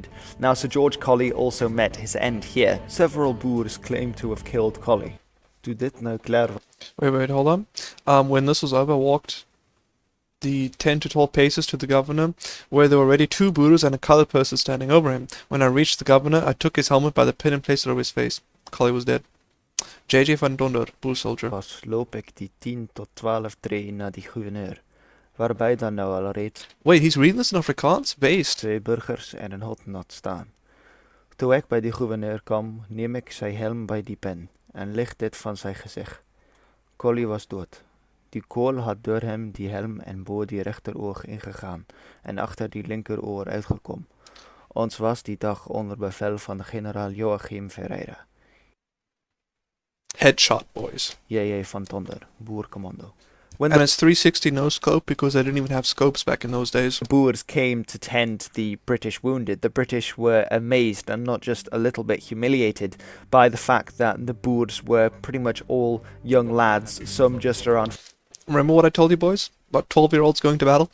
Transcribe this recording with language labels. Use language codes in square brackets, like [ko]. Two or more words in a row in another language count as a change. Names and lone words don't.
[en] Now, Sir George Colley also met his end here. Several Boers claim to have killed Colley. Wait, hold on. When this was over, I walked the 10 to 12 paces to the governor, where there were already 2 Boers and a colored person standing over him. When I reached the governor, I took his helmet by the pin and placed it over his face. Colley was dead. J.J. van Donder, Boer soldier. [af] Pas loop ek die 10 tot 12 tree na die gouverneur, waarbij dan nou al reeds [en] Wait, he's reading this in Afrikaans? Based. [af] 2 burgers en een hotnot staan. Toe ek by die gouverneur kom, neem ek sy helm by die pen en lig dit van sy gezicht. Colley was dood. [nl] Die kool had door hem die helm en bo die rechteroog ingegaan en achter die linkeroor uitgekom. [af] Ons was die dag onder bevel van generaal Joachim Ferreira. [en] Headshot, boys. J.J. van Tonder, Boercommando. And it's 360 no scope because they didn't even have scopes back in those days. The Boers came to tend the British wounded. The British were amazed and not just a little bit humiliated by the fact that the Boers were pretty much all young lads, some just around. Remember what I told you, boys? About 12-year-olds going to battle?